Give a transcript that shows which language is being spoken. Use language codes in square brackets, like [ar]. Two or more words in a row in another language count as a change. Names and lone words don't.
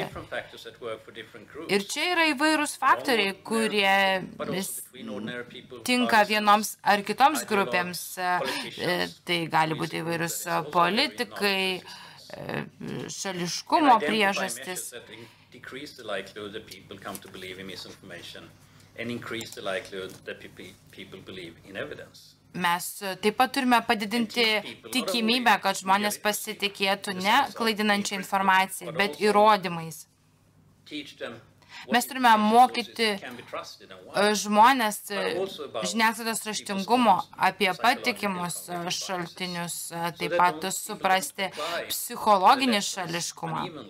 [lt] Ir čia yra įvairūs faktoriai, kurie tinka vienoms ar kitoms grupėms. Tai gali būti įvairūs politikai, šališkumo priežastis. [en] decrease the likelihood that people come to believe in misinformation and increase the likelihood that people believe in evidence. [lt] Mes taip pat turime padidinti tikimybę, kad žmonės pasitikėtų ne klaidinančią informaciją, bet įrodymais. Mes turime mokyti žmonės žiniasklaidos raštingumo apie patikimus šaltinius, taip pat suprasti psichologinį šališkumą.